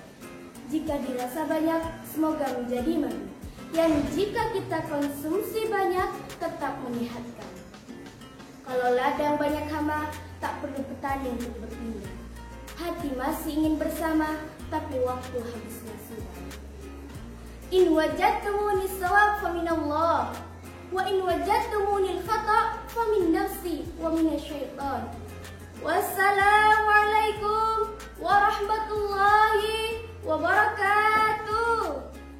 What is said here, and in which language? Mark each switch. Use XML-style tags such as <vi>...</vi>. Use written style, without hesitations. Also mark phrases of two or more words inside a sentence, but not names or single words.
<id>Jika dirasa banyak, semoga menjadi madu. Yang jika kita konsumsi banyak, tetap menyehatkan. Kalau ladang banyak hama, tak perlu petani untuk berpindah. Hati masih ingin bersama, tapi waktu habisnya sudah.</id> <ar>إن وجدتموني صوابا فمن الله، وإن وجدتموني الخطأ فمن نفسي ومن الشيطان. والسلام عليكم ورحمة الله وبركاته.</ar>